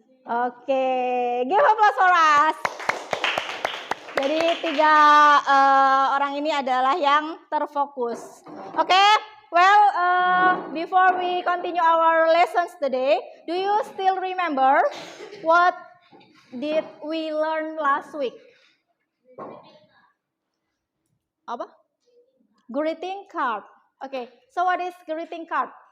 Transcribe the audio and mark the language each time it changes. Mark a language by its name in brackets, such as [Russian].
[English] Oke, give applause for us. [Indonesian] Jadi 3 orang ini adalah yang terfokus. [English] Oke, well, before we continue our lessons today, do you still remember what did we learn last week? [Indonesian] Apa? [English] Greeting card. Okay, so what is greeting card?